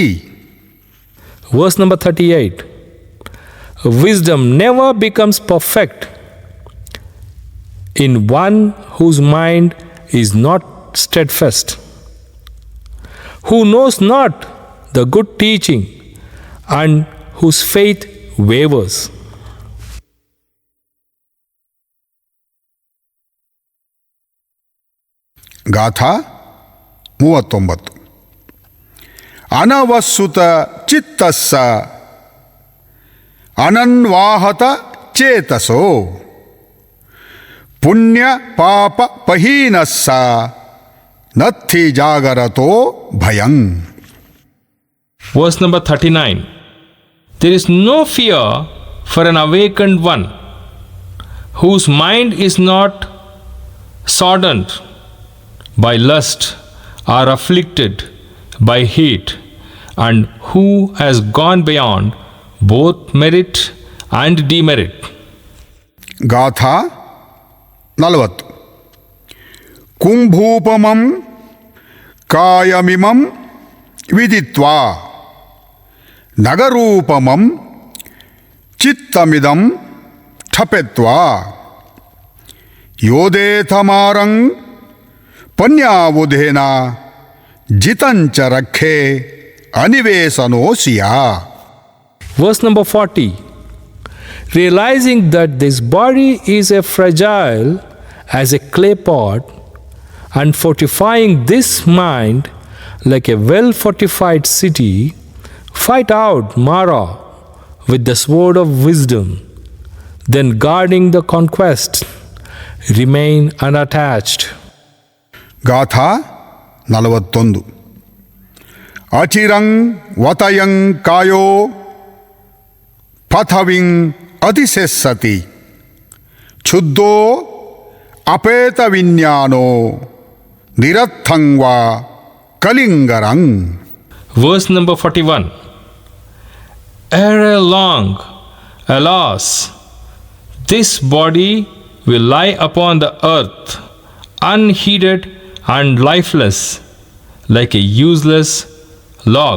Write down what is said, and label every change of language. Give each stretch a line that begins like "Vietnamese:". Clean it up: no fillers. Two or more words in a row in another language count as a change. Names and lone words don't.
English: Verse number 38. Wisdom never becomes perfect in one whose mind is not steadfast. who knows not the good teaching and whose faith wavers.
Pali: ಗಾಥಾ 39. ಅನವಸುತ ಚಿತ್ತಸ್ಸ ಅನನ್ವಾಹತ ಚೇತಸೋ ಪುಣ್ಯ ಪಾಪ ಪಹೀನಸ್ಸ ನತ್ಥಿ ಜಾಗರತೋ ಭಯಂ.
English: Verse number 39. There is no fear for an awakened one whose mind is not soddened by lust or afflicted by hate, and who has gone beyond both merit and demerit.
Pali: ಗಾಥಾ 40. ಕುಂಭೂಪಮಂ ಕಾಯಮಿಮಂ ವಿದಿತ್ವಾ ನಗರೂಪಮಂ ಚಿತ್ತಮಿದಂ ಠಪೆತ್ವಾ ಯೋದೇಥಮಾರಂ ಪನ್ಯಾವುಧೇನ ಜಿತಂಚ ರಕ್ಷೆ ಅನಿವೇಶನೋಸಿಯಾ.
English: Verse number 40. Realizing that this body is as fragile as a clay pot, and fortifying this mind like a well-fortified city, fight out Mara with the sword of wisdom, then guarding the conquest, remain unattached.
Pali: ಗಾಥಾ 41. ಅಚಿರಂ ವತಯಂ ಕಾಯೋ ಪಥವಿಂ ಅತಿಶೆಸ್ಸತಿ ಕ್ಷುದ್ಧೋ ಅಪೇತ ವಿಜ್ಞಾನೋ ನಿರರ್ಥಂ ವಾ ಕಲಿಂಗರಂ.
English: Verse number 41. Ere long, alas, this body will lie upon the earth, unheeded and lifeless, like a useless log.